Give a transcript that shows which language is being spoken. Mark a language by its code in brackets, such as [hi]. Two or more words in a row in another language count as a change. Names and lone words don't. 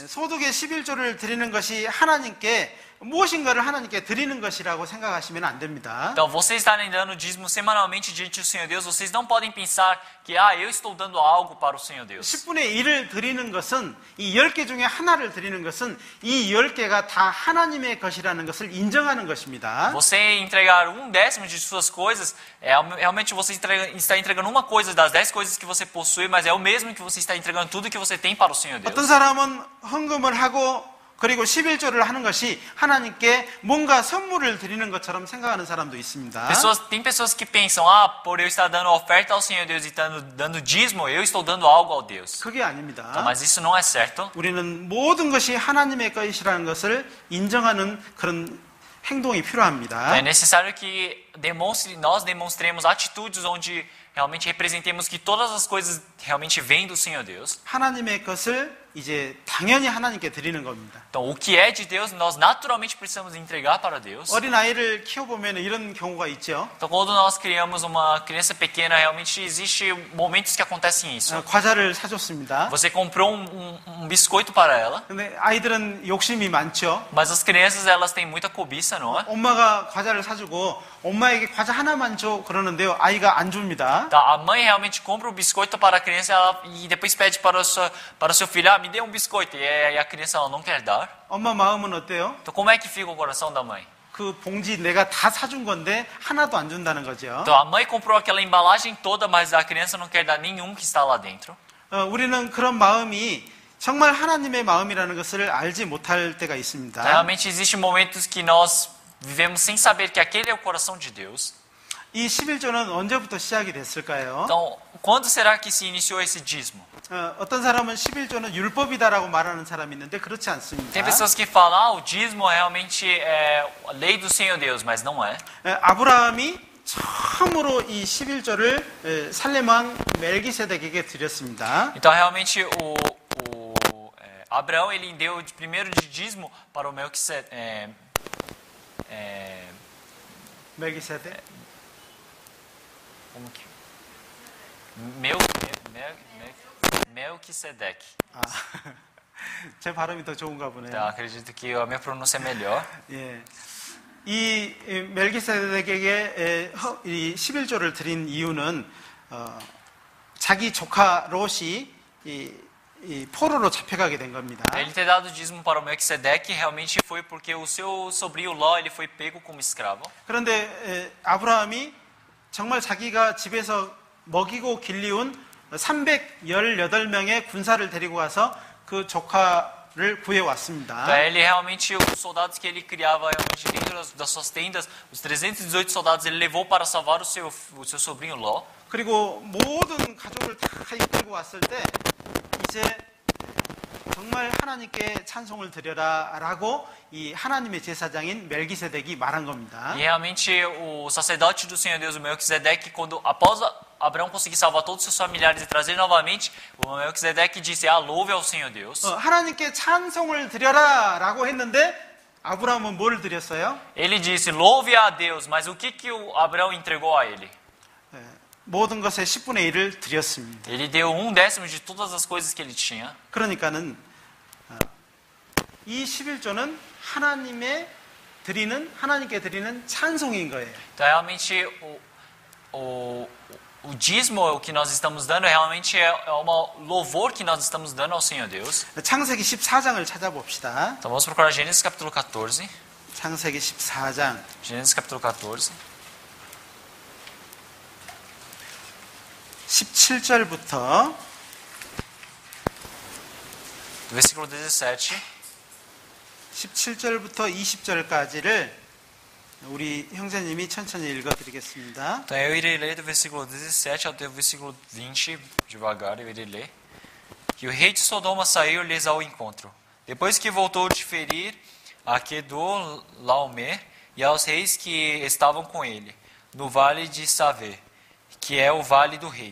[ko] 소득의 11조를 드리는 것이 하나님께 무엇인가를 하나님께 드리는 것이라고 생각하시면 안 됩니다. [pt] Então, vocês estarem dando dízimo semanalmente diante do Senhor Deus, vocês não podem pensar que, eu estou dando algo para o Senhor Deus. [ko] 10분의 1을 드리는 것은 이 10개 중에 하나를 드리는 것은 이 10개가 다 하나님의 것이라는 것을 인정하는 것입니다. [pt] Você entregar um décimo de suas coisas, realmente você está entregando uma coisa das 10 coisas que você possui, mas é o mesmo que você está entregando tudo que você tem para o Senhor Deus. [ko] 어떤 사람은 헌금을 하고 그리고 11조를 하는 것이 하나님께 뭔가 선물을 드리는 것처럼 생각하는 사람도 있습니다. [pt] Tem pessoas que pensam, por eu estar dando oferta ao Senhor Deus e dando dízimo, eu estou dando algo ao Deus. [ko] 그게 아닙니다. [pt] Então, mas isso não é certo. [ko] 우리는 모든 것이 하나님의 것이라는 것을 인정하는 그런 행동이 필요합니다. [pt] É necessário que nós demonstremos atitudes onde realmente representemos que todas as coisas realmente vêm do Senhor Deus. [ko] 하나님의 것을 이제 당연히 하나님께 드리는 겁니다. [pt] Então, o que é de Deus, nós naturalmente precisamos entregar para Deus. [ko] 어린 아이를 키워보면 이런 경우가 있죠. [pt] Então, quando nós criamos uma criança pequena, realmente existe momentos que acontecem isso. [ko] 과자를 사줬습니다. [pt] Você comprou biscoito para ela, [ko] 근데 아이들은 욕심이 많죠. [pt] mas as crianças elas têm muita cobiça, não é? [ko] 엄마가 과자를 사주고 엄마에게 과자 하나만 줘 그러는데요. 아이가 안 줍니다. [pt] Tá, a mãe realmente compra o biscoito para a criança e depois pede para o seu filho, me dê um biscoito. E a criança ela não quer dar. [ko] 엄마 마음은 어때요? [pt] Então como é que fica o coração da mãe? [ko] 그 봉지 내가 다 사준 건데 하나도 안 준다는 거죠. [pt] Então a mãe comprou aquela embalagem toda, mas a criança não quer dar nenhum que está lá dentro. [ko] 우리는 그런 마음이 정말 하나님의 마음이라는 것을 알지 못할 때가 있습니다. [pt] Realmente existem momentos que nós vivemos sem saber que aquele é o coração de Deus. [ko] 이 11조는 언제부터 시작이 됐을까요? [pt] Então, quando será que se iniciou esse dízimo? [ko] 어떤 사람은 11조는 율법이다라고 말하는 사람이 있는데 그렇지 않습니다. [pt] Tem pessoas que falam, o dízimo realmente é a lei do Senhor Deus, mas não é. [ko] 아브라함이 처음으로 이 11조를 살렘 왕 멜기세덱에게 드렸습니다. [pt] Então, realmente, Abraão ele deu primeiro de dízimo para o [ko] 멜기세덱? [pt] como que? Melquisedeque. [ko] 제 발음이 더 좋은가 보네요. [pt] Então, acredito que a minha pronúncia é melhor. [ko] 예. 이 멜기세덱에게 이 11조를 드린 이유는 자기 조카 롯이 이 포로로 잡혀가게 된 겁니다. [pt] Ele ter dado dízimo para o Melquisedeque realmente foi porque o seu sobrinho Ló ele foi pego como escravo. [ko] 그런데 아브라함이 정말 자기가 집에서 먹이고 길리운 318명의 군사를 데리고 가서 그 조카를 구해왔습니다. [pt] Então, ele realmente, os soldados que ele criava realmente dentro das suas tendas, os 318 soldados, ele levou para salvar o seu sobrinho Ló. [ko] 그리고 모든 가족을 다 이끌고 왔을 때 이제 정말 하나님께 찬송을 드려라라고 이 하나님의 제사장인 멜기세덱이 말한 겁니다. [pt] E realmente o sacerdote do Senhor Deus, o Melquisedeque, quando após Abraão conseguir salvar todos os seus familiares e trazer novamente, o Melquisedeque disse: louve ao Senhor Deus. [ko] 하나님께 찬송을 드려라라고 했는데 아브라함은 뭘 드렸어요? [pt] Ele disse: louve a Deus, mas o que o Abraão entregou a ele? [ko] 모든 것의 10분의 1을 드렸습니다. [pt] Ele deu 1/10 de todas as coisas que ele tinha. [ko] 그러니까는 이 11조는 하나님께 드리는 찬송인 거예요. [pt] Então realmente o dízimo, o que nós estamos dando, realmente é um louvor que nós estamos dando ao Senhor Deus. [ko] 창세기 14장을 찾아봅시다. [pt] Então vamos procurar Gênesis capítulo 14. [ko] 창세기 14장. [pt] Gênesis capítulo 14. [ko] 17절부터 [pt] versículo 17. [ko] 17절부터 20절까지를 우리 형제님이 천천히 읽어드리겠습니다. [pt] Então eu irei ler do versículo 17 até o versículo 20, devagar eu irei ler. Que o rei de Sodoma saiu-lhes ao encontro. Depois que voltou de ferir a Kedorlaomer e aos reis que estavam com ele, no vale de Savé, que é o vale do rei.